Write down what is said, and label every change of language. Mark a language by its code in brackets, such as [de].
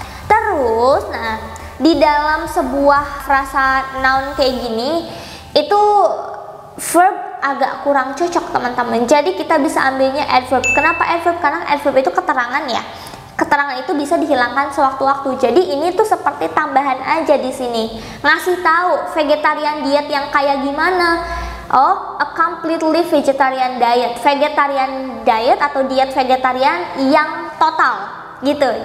[id] Terus, nah di dalam sebuah frasa noun kayak gini itu verb agak kurang cocok teman-teman. Jadi kita bisa ambilnya adverb. Kenapa adverb? Karena adverb itu keterangan ya. Keterangan itu bisa dihilangkan sewaktu-waktu. Jadi ini tuh seperti tambahan aja di sini. Ngasih tahu vegetarian diet yang kayak gimana. [en] Oh, a completely vegetarian diet. [id] Vegetarian diet atau diet vegetarian yang total gitu.